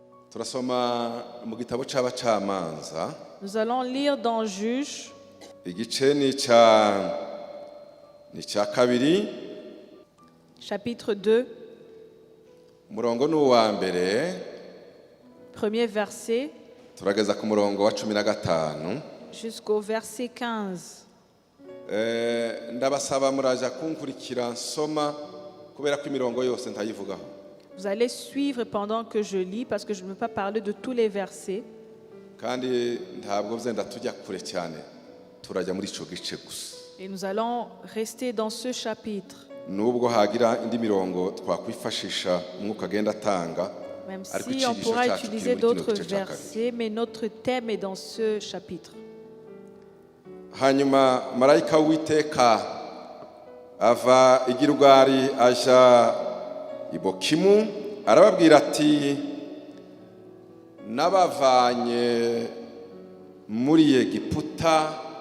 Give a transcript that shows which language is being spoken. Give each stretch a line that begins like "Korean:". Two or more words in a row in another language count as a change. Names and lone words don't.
Rundi: Turasoma mu gitabo c'abacamanza.
French: Nous allons lire dans Juges,
Rundi: Igice ni ca kabiri,
French: chapitre 2,
Rundi: umurongo ni uwa mbere,
French: premier verset,
Rundi: turageza ku murongo wa 15.
French: jusqu'au verset 15.
Rundi: Ndabasaba muraja kunkurikira nsoma kubera ko imirongo yose ntayivugaho.
French: Vous allez suivre pendant que je lis parce que je ne veux pas parler de tous les versets.
Rundi: Kandi ntabwo vyenda tujya kure cyane, turajya muri ico gice gusa.
French: Et nous allons rester dans ce chapitre.
Rundi: Nubwo hagira indi mirongo twakwifashisha umwuka agenda atanga,
French: Même
Rundi: ariko
French: si on
Rundi: icigisho
French: pourra
Rundi: cyacu
French: utiliser
Rundi: kiri muri kino
French: d'autres
Rundi: gice ca kabiri.
French: versets, mais notre thème est dans ce chapitre.
Rundi: Hanyuma marayika w'Uwiteka ava i Gilugari aja i Bokimu, arababwira ati, nabavanye muri Egiputa